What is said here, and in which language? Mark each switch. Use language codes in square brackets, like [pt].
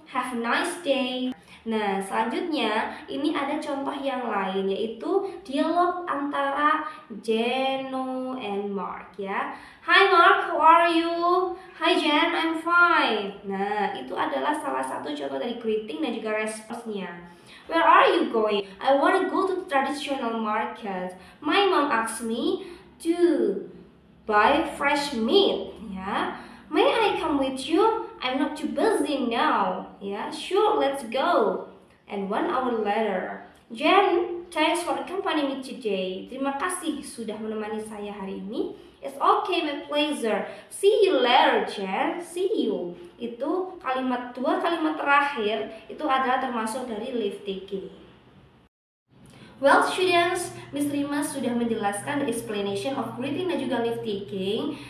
[en] Have a nice day." [id] Nah, selanjutnya ini ada contoh yang lain, yaitu dialog antara Jeno and Mark ya. [en] "Hi Mark, how are you?" "Hi Jen, I'm fine." [id] Nah, itu adalah salah satu contoh dari greeting dan juga responsnya. [en] "Where are you going?" "I want to go to the traditional market. My mom asked me to buy fresh meat." Ya. "May I come with you? I'm not too busy now." Ya, "Sure, let's go." And 1 hour later, "Jen, thanks for accompanying me today." [id] "Terima kasih sudah menemani saya hari ini." [en] "It's okay, my pleasure. See you later, Jen." "See you." [id] Itu dua kalimat terakhir itu adalah termasuk dari lift taking. [en] Well students, Miss Rima [id] sudah menjelaskan [en] the explanation of greeting [id] dan juga [en] lift taking.